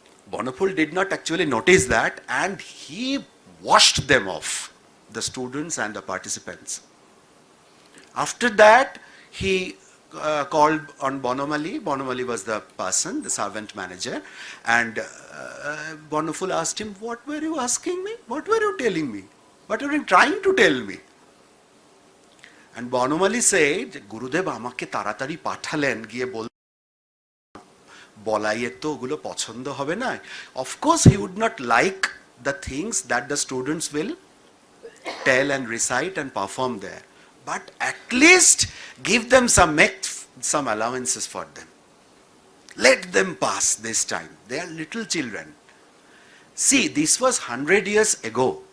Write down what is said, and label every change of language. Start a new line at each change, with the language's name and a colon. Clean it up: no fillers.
English: Bonapul did not actually notice that, and he washed them off, the students and the participants. After that, he called on Bonomali. Bonomali was the person, the servant manager, and Bonapul asked him, what were you asking me? What were you telling me? What were you trying to tell me? And Bonomali said,
Bangla: Gurudev আমাকে তাড়াতাড়ি পাঠালেন গিয়ে বল বলাইয়ের তো ওগুলো পছন্দ হবে না.
English: Of course he would not like the things that the students will tell and recite and perform there. But at least give them some allowances for them. Let them pass this time. They are little children. See, this was 100 years ago.